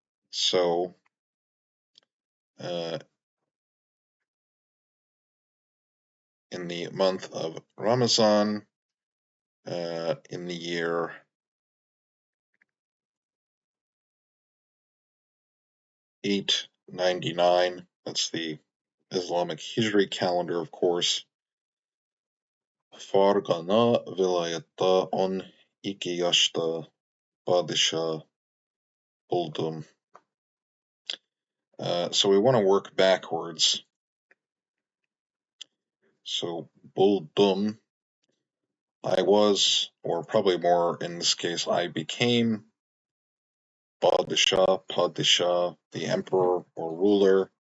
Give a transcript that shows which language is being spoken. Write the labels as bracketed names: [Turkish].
[English] So in the month of Ramazan, in the year 899, that's the Islamic Hijri calendar, of course. [Chagatai] Fergana vilayette 12 yaşta padişah buldum. [English] So we want to work backwards. So buldum, I was, or probably more in this case, I became. Padişah, the emperor or ruler.